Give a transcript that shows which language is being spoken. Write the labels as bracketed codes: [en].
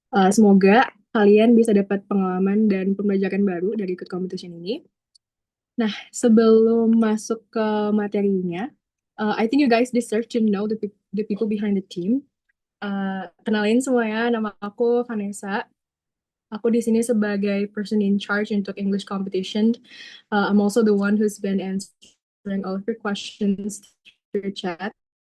[id] Semoga kalian bisa dapat pengalaman dan pembelajaran baru dari ikut competition ini. Nah, sebelum masuk ke materinya, [en] I think you guys deserve to know the people behind the team. [id] Kenalin semuanya, nama aku Vanessa. Aku di sini sebagai [en] person in charge [id] untuk English competition. [en] I'm also the one who's been answering all of your questions through chat.